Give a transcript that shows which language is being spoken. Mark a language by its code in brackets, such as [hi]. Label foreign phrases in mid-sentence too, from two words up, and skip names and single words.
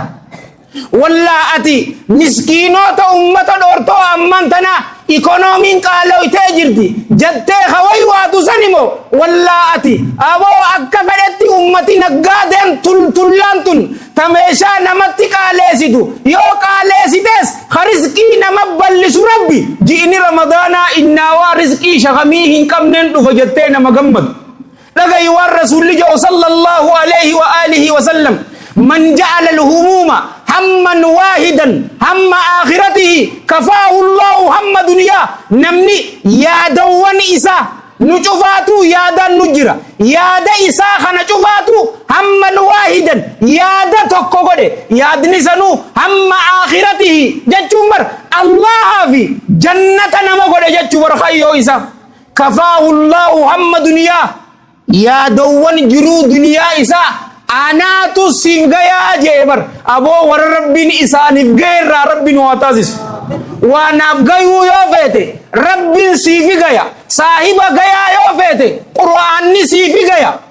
[om] Wallaa ati miskiinota ummata dhoortoo amman tana ikonomiin qaala'itee jirti jettee hawai waatu sanimo wallaa ati aboo akka fedhetti ummati naggaadeen tullaan tun ta meeshaa namatti qaaleessitu yoo qaaleessites rizqii nama bal'isu rabbi ji'ini ramadaanaa innaawaa rizqii shakamii hin qabneen dhufa jettee nama gammadu. dhagayi waan rasuulli jedhu [ar] صلى الله عليه وآله وسلم من جعل الهموم همًا واحدًا هم آخرته كفاه الله هم الدنيا. [om] Namni yaadawwan isaa nu cufaatu yaadan nu jira yaada isaa kana cufaatu [ar] همًا واحدًا [om] yaada tokko godhe yaadni sanuu [ar] هم آخرته [om] jechuun bar Allahaa fi jannata nama godhe jechuu bar khayyoo isaa [ar] كفاه الله هم الدنيا [om] yaadawwan jiruu duniyaa isaa anaatu siif gayaa jeebar aboo warra rabbiin isaaniif gayeerraa rabbiin waa taasisu waanaaf gayuu yoo feete rabbiin siifi gaya saahiba gayaa yoo feete qur'aanni siifi gaya